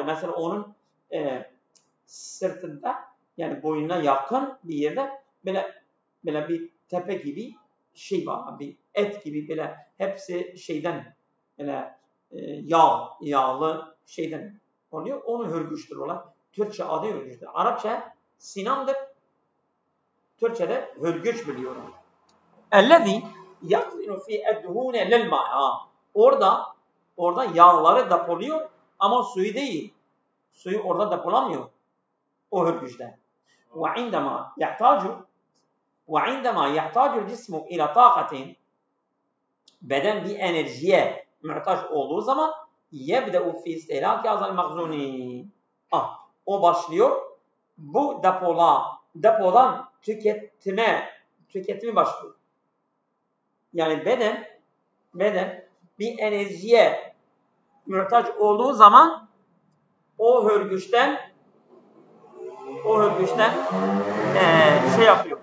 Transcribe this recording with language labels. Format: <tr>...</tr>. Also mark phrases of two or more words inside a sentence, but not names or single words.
<tr>Mesela onun sırtında yani boynuna yakın bir yerde böyle bir tepe gibi şey var. Bir et gibi böyle hepsi şeyden böyle yağlı şeyden oluyor. Onu hürgüç diyorlar. Türkçe adı hürgüçtür. Arapça sinandır. Türkçe'de hürgüç biliyorum.</tr> <ar>اَلَّذ۪ي يَقْزِنُ ف۪ي اَدْهُونَ لِلْمَاءِ</ar> <tr>Orada yağları depoluyor ama suyu değil. Suyu orada depolamıyor. O hürgüçten.</tr> <ar>وَعِنْدَمَا يَحْتَاجُ الْجِسْمُ اِلَى طَاقَةٍ</ar> <tr>Beden bir enerjiye muhtaç olduğu zaman</tr> <ar>يَبْدَأُ ف۪ي اسْتِهْلَاكِ هَذَا الْمَغْزُونِ</ar> <tr>O başlıyor. Bu depodan tüketimi başlıyor. Yani beden bir enerjiye muhtaç olduğu zaman o hürgüçten şey yapıyor.</tr>